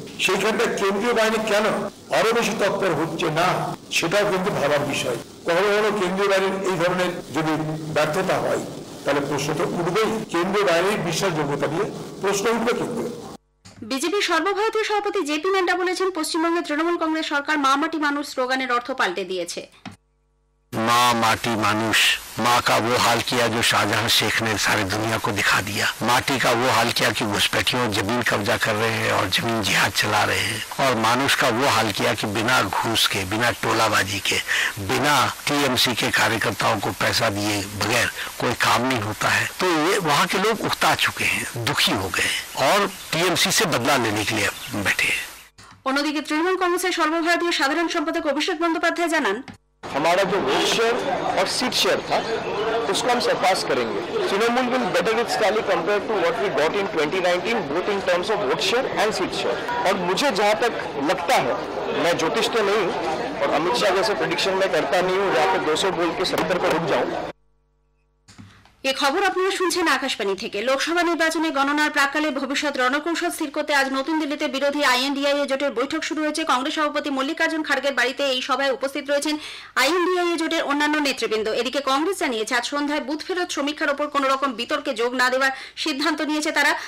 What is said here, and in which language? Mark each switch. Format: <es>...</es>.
<bn>সেইখানটা কেন্দ্রীয় বাহিনী কেন আরো বেশি তৎপর হচ্ছে না, সেটাও কিন্তু ভাবার বিষয়। কখনো কখনো কেন্দ্রীয় বাহিনীর এই ধরনের যদি ব্যর্থতা হয়, তাহলে প্রশ্নটা উঠবেই। কেন্দ্রীয় বাহিনীর বিশ্বাসযোগ্যতা নিয়ে প্রশ্ন উঠবে কিন্তু। বিজেপি সর্বভারতীয় সভাপতি জেপি নাড্ডা বলেছেন, পশ্চিমবঙ্গে তৃণমূল কংগ্রেস সরকার মা মাটি মানুষ স্লোগানের অর্থ পাল্টে দিয়েছে।</bn> <hi>माँ माटी मानुष, माँ का वो हाल किया जो शाहजहां शेख ने सारी दुनिया को दिखा दिया। माटी का वो हाल किया कि घुसपैठियों जमीन कब्जा कर रहे हैं और जमीन जिहाद चला रहे हैं। और मानुष का वो हाल किया कि बिना घूस के, बिना टोलाबाजी के, बिना टीएमसी के कार्यकर्ताओं को पैसा दिए बगैर कोई काम नहीं होता है। तो ये वहाँ के लोग उकता चुके हैं, दुखी हो गए और टीएमसी से बदला लेने के लिए बैठे हैं।</hi> <bn>অন্যদিকে তৃণমূল কংগ্রেসের সর্বভারতীয় সাধারণ সম্পাদক অভিষেক বন্দ্যোপাধ্যায় জানান,</bn> <hi>हमारा जो वोट शेयर और सीट शेयर था उसको हम सरपास करेंगे।</hi> <en>Trinamool will better its tally compare to what we got in 2019 both in terms of vote share and seat share.</en> <hi>और मुझे जहां तक लगता है, मैं ज्योतिष तो नहीं हूं और अमित शाह जैसे प्रेडिक्शन मैं करता नहीं हूं जहां पे 200 बोल के 70 पर रुक जाऊं।</hi> <bn>এ খবর আপনারা শুনছেন আকাশবাণী থেকে। লোকসভা নির্বাচনে গণনার প্রাক্কালে ভবিষ্যৎ রণকৌশল স্থির করতে আজ নতুন দিল্লিতে বিরোধী আইএনডিআইএ জোটের বৈঠক শুরু হয়েছে। কংগ্রেস সভাপতি মল্লিকার্জুন খাড়গের বাড়িতে এই সভায় উপস্থিত রয়েছেন আইএনডিআইএ জোটের অন্যান্য নেতৃবৃন্দ। এদিকে কংগ্রেস জানিয়েছে আজ সন্ধ্যায় বুথ ফেরত সমীক্ষার ওপর কোনো রকম বিতর্কে যোগ না দেওয়ার সিদ্ধান্ত নিয়েছে তারা।</bn>